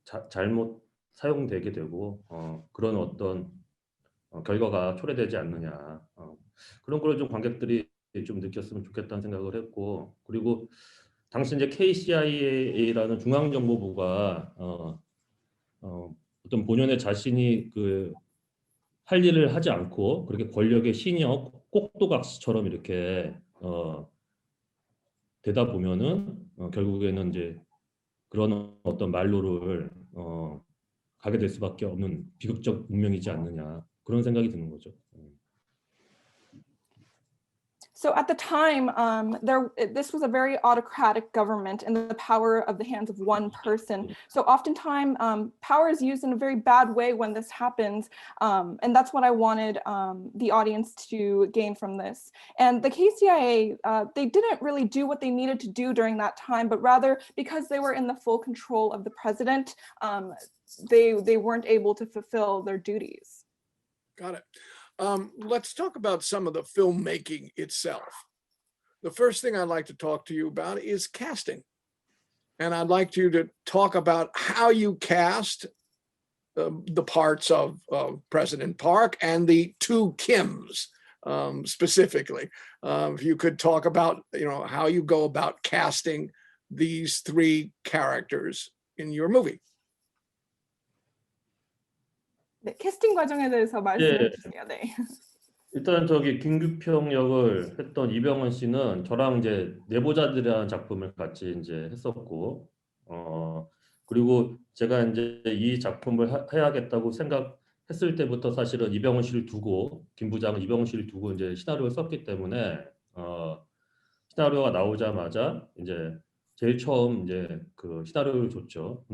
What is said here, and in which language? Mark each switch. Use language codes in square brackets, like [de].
[ko] 잘못 사용되게 되고 그런 어떤 결과가 초래되지 않느냐 그런 걸 좀 관객들이 좀 느꼈으면 좋겠다는 생각을 했고 그리고 당시 이제 KCIA라는 중앙정보부가 어떤 본연의 자신이 할 일을 하지 않고 그렇게 권력의 신여 꼭두각시처럼 이렇게 되다 보면은 결국에는 이제 그런 어떤 말로를 가게 될 수밖에 없는 비극적 운명이지 않느냐 그런 생각이 드는 거죠. [en] So at the time, this was a very autocratic government and the power of the hands of one person. So oftentimes, power is used in a very bad way when this happens. And that's what I wanted the audience to gain from this. And the KCIA, they didn't really do what they needed to do during that time, but rather because they were in the full control of the president, they weren't able to fulfill their duties. Got it. Let's talk about some of the filmmaking itself. The first thing I'd like to talk to you about is casting. And I'd like you to talk about how you cast the parts of President Park and the two Kims, specifically. If you could talk about, how you go about casting these three characters in your movie. [ko] 네, 캐스팅 과정에 대해서 말씀해 예. 주세요. 네. 일단 저기 김규평 역을 했던 이병헌 씨는 저랑 이제 내보자들이라는 작품을 같이 이제 했었고, 그리고 제가 이제 이 작품을 해야겠다고 생각했을 때부터 사실은 이병헌 씨를 두고, 김 부장은 이병헌 씨를 두고 이제 시나리오를 썼기 때문에, 시나리오가 나오자마자 이제 제일 처음 이제 그 시나리오를 줬죠.